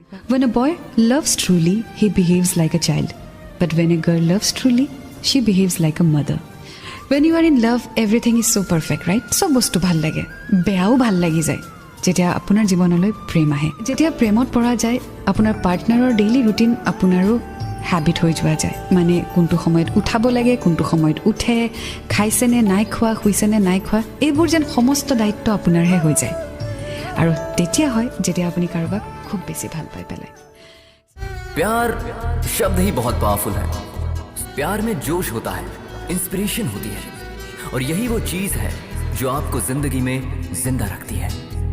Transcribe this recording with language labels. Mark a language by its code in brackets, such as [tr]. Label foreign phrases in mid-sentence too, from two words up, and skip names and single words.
[en] When a boy loves truly, he behaves like a child. But when a girl loves truly, she behaves like a mother. When you are in love, everything is so perfect, right? [as] So বস্তু ভাল লাগে, বেয়াও ভাল লাগি যায়. যেতিয়া আপোনাৰ জীৱনলৈ প্ৰেম আহে, যেতিয়া প্ৰেমত পৰা যায়, আপোনাৰ পাৰ্টনাৰৰ [en] daily routine [as] আপোনাৰো হেবিট হৈ যোৱা যায়। মানে কোনটো সময়ত উঠাব লাগে, কোনটো সময়ত উঠে, খাইছেনে নাই খোৱা, শুইছেনে নাই খোৱা, এইবোৰ যেন সমস্ত দায়িত্ব আপোনাৰহে হৈ যায়। আৰু তেতিয়া হয় যেতিয়া আপুনি কাৰোবাক খুব বেছি ভাল পাই পেলায়। [hi] प्यार शब्द ही बहुत पावरफुल है। प्यार में जोश होता है, इंस्पिरेशन होती है, और यही वो चीज है जो आपको जिंदगी में जिंदा रखती है।